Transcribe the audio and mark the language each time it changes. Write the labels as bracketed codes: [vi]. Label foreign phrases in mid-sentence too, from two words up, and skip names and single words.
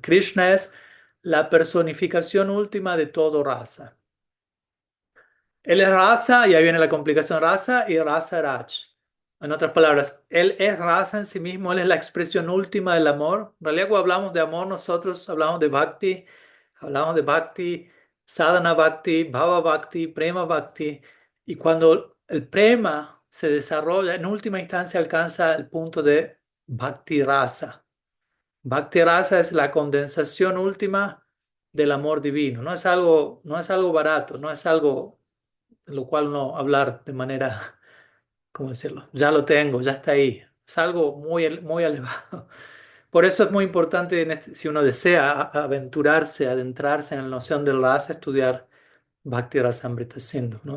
[es] Krishna es la personificación última de todo raza. Él es raza, y ahí viene la complicación, raza y [sa] rasa raj. [es] En otras palabras, él es raza en sí mismo, él es la expresión última del amor. En realidad, cuando hablamos de amor, nosotros hablamos de bhakti, [sa] sadhana bhakti, bhava bhakti, prema bhakti. [es] Y cuando el prema se desarrolla, en última instancia alcanza el punto de [sa] bhakti rasa. Bhakti rasa [es] es la condensación última del amor divino. No es algo barato, no es algo en lo cual no hablar de manera, ¿cómo decirlo? Ya lo tengo, ya está ahí. Es algo muy, muy elevado. Por eso es muy importante, si uno desea aventurarse, adentrarse en la noción del rasa, estudiar Bhakti Rasamrita Sindhu, ¿no?